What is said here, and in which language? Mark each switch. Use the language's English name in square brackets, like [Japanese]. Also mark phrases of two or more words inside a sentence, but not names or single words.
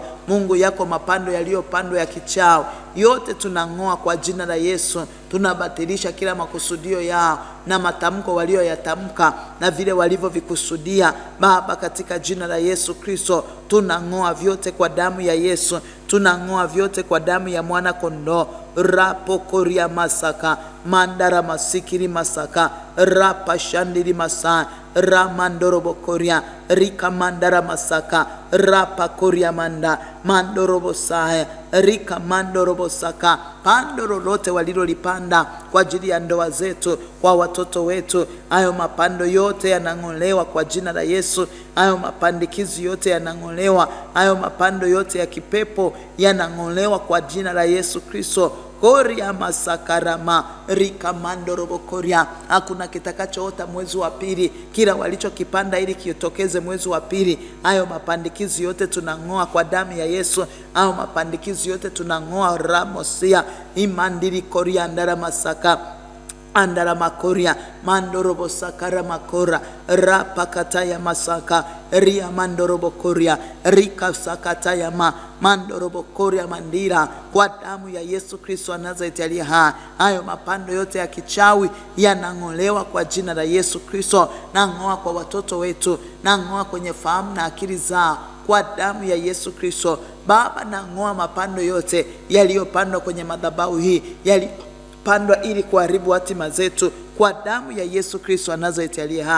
[Swahili] Mungu yako mapando yaliyopandwa ya kichawi yote tunang'oa kwa jina la Yesu. Tunabatilisha kila makusudio yao na matamko walioyatamka na vile walivyovikusudia Baba, katika jina la Yesu Kristo. Tunang'oa vyote kwa damu ya Yesu. Tunang'oa vyote kwa damu ya mwana kondoo. Rapo koria masaka mandara masikiri masaka rapa shandiri masa ramandorobo koria rika mandara masaka rapa koria manda mandorobo sae rika mandorobo saka. Pando lolote walilolipanda kwa ajili ya ndoa zetu, kwa watoto wetu, hayo mapando yote yanang'olewa kwa jina la Yesu. Hayo mapandikizi yote yanang'olewa. Hayo mapando yote ya kipepo yanang'olewa kwa jina la Yesu Kristo. Koria masakarama rika mandorobo koria. Hakuna kitakachoota mwezi wa pili. Kila walichokipanda ili kitokeze mwezi wa pili, hayo mapandikizi yote tunang'oa kwa damu ya Yesu. Hayo mapandikizi yote tunang'oa. Ramosia imandiri koria andara masaka andara makoria mandorobo sakara makora rapa kataya masaka ria mandorobo koria rika sakataya mandorobo koria mandira. Kwa damu ya Yesu Kristo wa Nazareti aliye hai, hayo mapando yote ya kichawi yanang'olewa kwa jina la Yesu Kristo. Nang'oa kwa watoto wetu, nang'oa kwenye fahamu na akili zao kwa damu ya Yesu Kristo. Baba, nang'oa mapando yote yaliyopandwa kwenye madhabahu hii, yalipandwa ili kuharibu hatima zetu kwa damu ya Yesu Kristo wa Nazareti aliye hai.